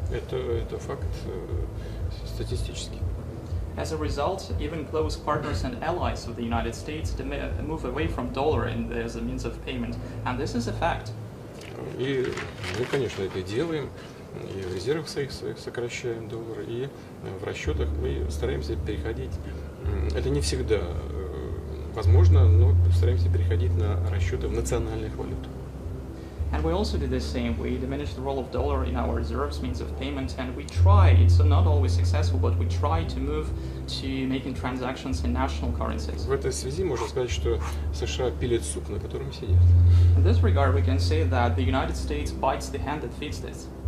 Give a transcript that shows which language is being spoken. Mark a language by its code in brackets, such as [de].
[ru] Это факт статистический. [en] As a result, even close partners and allies of the United States move away from dollar as a means of payment, and this is a fact. [ru] И мы, конечно, это делаем. И в резервах своих сокращаем доллар, и в расчетах мы стараемся переходить. Это не всегда возможно, но стараемся переходить на расчеты в национальных валютах. [en] And we also do the same. We diminish the role of dollar in our reserves, means of payment, and we try, it's not always successful, but we try to move to making transactions in national currencies. [ru] В этой связи можно сказать, что США пилит суп, на котором сидят. [en] In this regard, we can say that the United States bites the hand that feeds this.